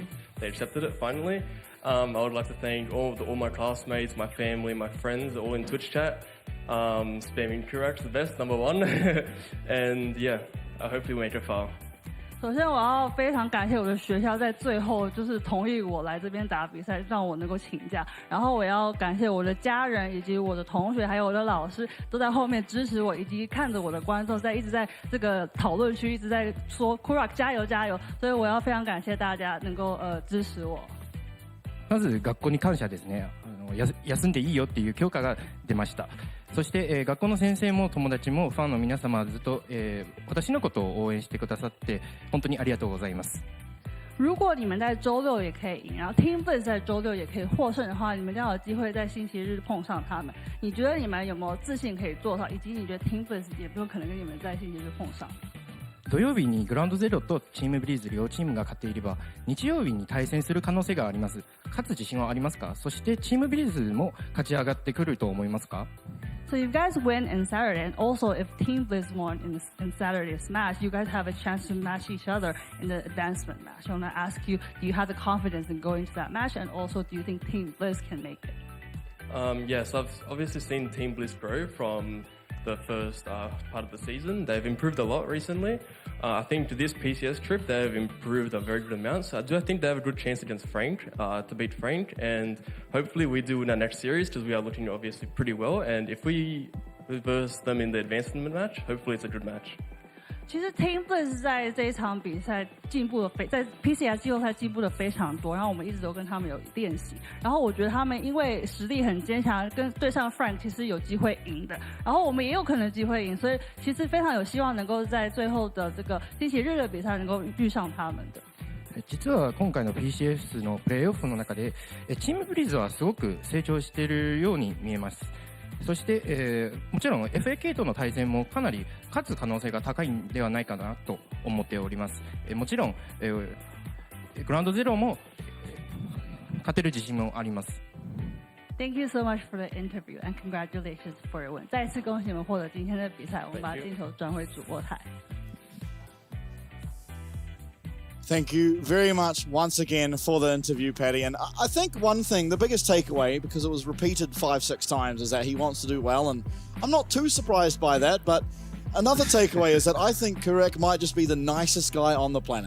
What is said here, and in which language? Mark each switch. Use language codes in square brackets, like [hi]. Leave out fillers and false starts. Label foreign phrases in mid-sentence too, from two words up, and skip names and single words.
[en] They accepted it finally. I would like to thank all my classmates, my family, my friends, all in Twitch chat. Spamming Kurak's the best, number one. And yeah, I hope we make it far. [zh] 首先，我要非常感谢我的学校在最后就是同意我来这边打比赛，让我能够请假。然后我要感谢我的家人以及我的同学，还有我的老师，都在后面支持我，以及看着我的观众一直在这个讨论区一直在说 Kurak 加油加油。所以我要非常感谢大家能够支持我。 [ja] まず学校に感謝ですね。休んでいいよっていう許可が出ました。そして、学校の先生も友達もファンの皆様ずっと、私のことを応援してくださって本当にありがとうございます。 [zh] 如果你们在周六也可以赢，然后 Team Blitz 在周六也可以获胜的话，你们将有机会在星期日碰上他们。你觉得你们有没有自信可以做到？以及你觉得 Team Blitz 也有可能跟你们在星期日碰上？ [ja] 土曜日にグラウンドゼロとチームブリーズ両チームが勝っていれば日曜日に対戦する可能性があります。勝つ自信はありますか？そしてチームブリーズも勝ち上がってくると思いますか？ [en] So if you guys win in Saturday, and also if Team Blitz won in Saturday's match, you guys have a chance to match each other in the advancement match. I want to ask you, do you have the confidence in going to that match, and also do you think Team Blitz can make it? Yes, I've obviously seen Team Blitz grow from the first part of the season. They've improved a lot recently. I think to this PCS trip, they've improved a very good amount. So I think they have a good chance against Frank, to beat Frank. And hopefully we do in our next series because we are looking obviously pretty well. And if we reverse them in the advancement match, hopefully it's a good match. [zh] 其实 Team Blitz 在这一场比赛进步的在 PCS 季后赛进步的非常多，然后我们一直都跟他们有练习，然后我觉得他们因为实力很坚强，跟对上 Frank 其实有机会赢的，然后我们也有可能机会赢，所以其实非常有希望能够在最后的这个星期日的比赛能够遇上他们的。 [ja] 実は今回の PCS のプレーオフの中でチームブリーズはすごく成長しているように見えます。そして、もちろん FAK との対戦もかなり勝つ可能性が高いんではないかなと思っております。もちろん、グラウンドゼロも勝てる自信もあります。 [en] Thank you so much for the interview and congratulations for your win. [zh] 再次恭喜你们获得今天的比赛，我们把镜头转回主播台。 [en] Thank you very much once again for the interview, Paddy. And I think one thing, the biggest takeaway, because it was repeated 5-6 times, is that he wants to do well. And I'm not too surprised by that. But another takeaway is that I think Kurek might just be the nicest guy on the planet.